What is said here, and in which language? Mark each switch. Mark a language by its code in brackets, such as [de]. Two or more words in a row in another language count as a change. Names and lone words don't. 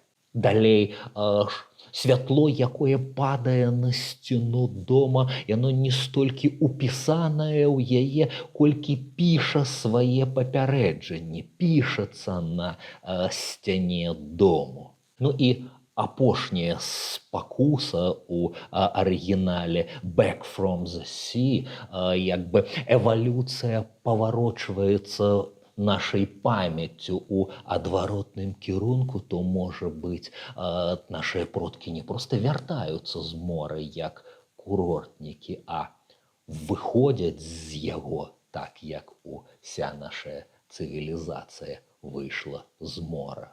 [be] Далей, святло, якое падае на сцяну дома, яно не столькі упісанае ў яе, колькі піша свае папярэджанні, пішацца на сцяне дому. Ну і апошняя спакуса ў арыгінале [en] «Back from the sea», [be] як бы эвалюцыя паварочваецца нашай памяццю ў адваротным кірунку, то, можа быць, нашыя продкі не проста вяртаюцца з мора, як курортнікі, а выходзяць з яго, так як уся наша цывілізацыя выйшла з мора.